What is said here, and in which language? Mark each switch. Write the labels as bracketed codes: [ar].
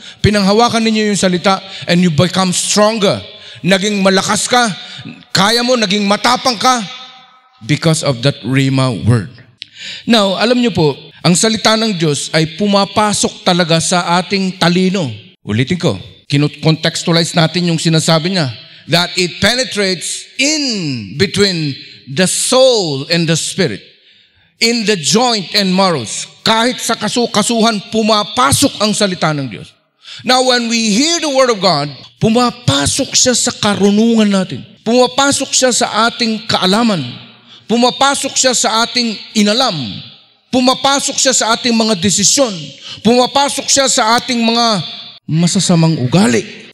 [tl] Pinanghawakan ninyo yung salita [en] and you become stronger. [tl] Naging malakas ka, kaya mo, naging matapang ka [en] because of that rhema word. [tl] Now, alam nyo po, ang salita ng Diyos ay pumapasok talaga sa ating talino. Ulitin ko, kinontextualize natin yung sinasabi niya. [en] That it penetrates in between the soul and the spirit. In the joint and marrows. [tl] Kahit sa kasuhan, pumapasok ang salita ng Diyos. [en] Now, when we hear the word of God, [tl] pumapasok siya sa karunungan natin. Pumapasok siya sa ating kaalaman. Pumapasok siya sa ating inalam. Pumapasok siya sa ating mga desisyon. Pumapasok siya sa ating mga masasamang ugali.